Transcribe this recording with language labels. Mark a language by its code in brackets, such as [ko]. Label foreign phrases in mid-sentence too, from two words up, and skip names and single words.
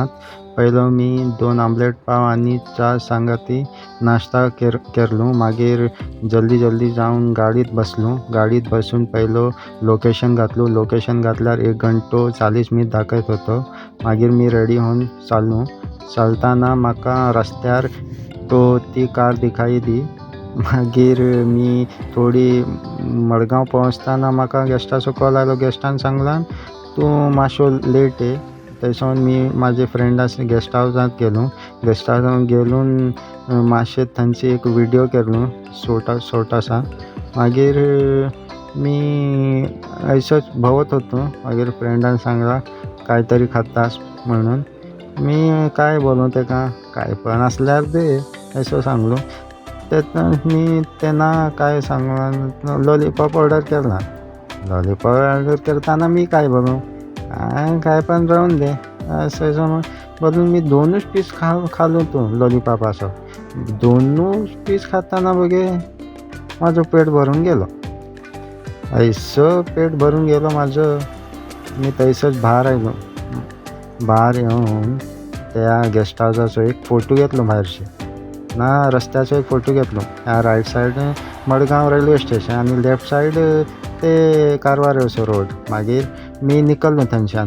[kok] पहिलं मी 2 आमलेट पाव आणि चा सांगती नाश्ता केरलो. मागीर जल्दी जाऊन गाडीत बसलो. गाडीत बसून पहिलं लोकेशन घातलो. लोकेशन घातल्यावर 1 घंटो 40 मिनिट दाखवत होतो. मागीर मी रेडी होऊन चालताना म्हाका रस्त्यार ती कार [hi] दिखाई दी. [kok] मागीर मी थोडी मडगांव पोहोचताना म्हाका गेस्टाचो कॉल आयलो. गेस्टान सांगलां तूं मातसो लेट आहे. थंयसून मी माझे फ्रेंडास गेस्ट हावसांत गेलो. गेस्ट हावसांत गेलून मातशें थंयची एक व्हिडिओ केलो छोटासा. मागीर मी अशेंच भोंवत होतो. मागीर फ्रेंडान सांगला कांय तरी खातास म्हणून. मी काय बोलूं तेका, काय पण आसल्यार दे असो सांगलो. मी तेन्ना काय सांगला, [en] lollipop order [kok] केला. [en] lollipop order [kok] करताना मी काय बोलूं, काय पण राहून दे असं बोलून मी 2च पीस खालो तो लॉलीपॉपाचो. 2च पीस खाताना बघे माझं पेट भरून गेलो. पेट भरून गेलो माझं. मी थंयसरच भायर आयलो. भायर येवन त्या गेस्ट हावसाचो एक फोटो घेतलो. भायरचे ना रस्त्याचो एक फोटो घेतलो. ह्या [en] right side [kok] मडगांव रेल्वे स्टेशन आणि [en] left side [kok] ते कारवार रोड. मागीर मी निकल्लो थंयच्यान.